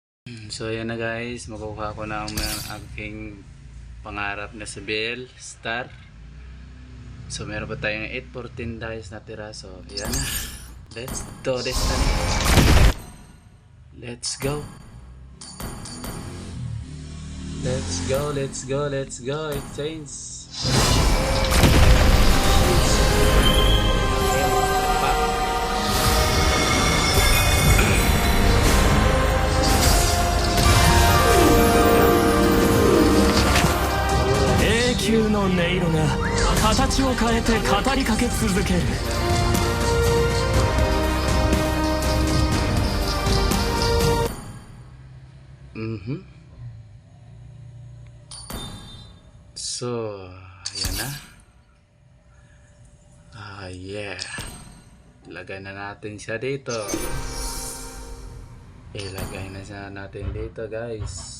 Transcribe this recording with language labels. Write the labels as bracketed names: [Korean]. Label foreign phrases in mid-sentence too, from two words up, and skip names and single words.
[Filipino] So ayan na guys, makukuha ko na ang aking pangarap na si Bell Star. So meron pa tayong 814 guys na tira. So ayan na. [English] Let's do this na. Let's go. Let's go, let's go, let's go. Exchange. [Japanese] の音色が形を変えて語りかけ続ける。 [Filipino] So, ayan na. Yeah. Ilagay na natin siya dito. Ilagay na siya natin dito guys.